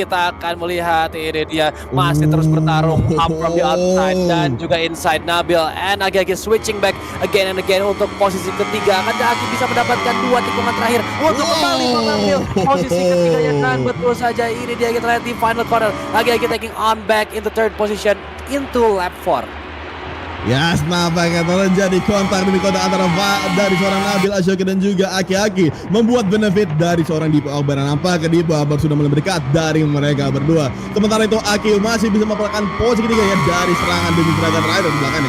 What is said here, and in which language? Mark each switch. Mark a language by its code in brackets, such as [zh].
[id] Kita akan melihat ini dia masih terus bertarung [en] up from the outside [id] dan juga inside Nabil, [en] and Aki switching back again and again [id] untuk posisi ketiga. Akan Aki bisa mendapatkan 2 tikungan terakhir untuk kembali mengambil posisi ketiganya, dan betul saja ini dia kita lihat di final corner. [en] Aki taking on back into third position into lap 4. [id] Yes, nampaknya terjadi kontak demi kontak antara dari seorang Nabil Ashoki dan juga Aki membuat benefit dari seorang Dipo Akbar. Nampaknya Dipo Akbar sudah mulai mendekat dari mereka berdua. Sementara itu Aki masih bisa mendapatkan posisi ketiga ya dari serangan demi serangan rider di belakangnya.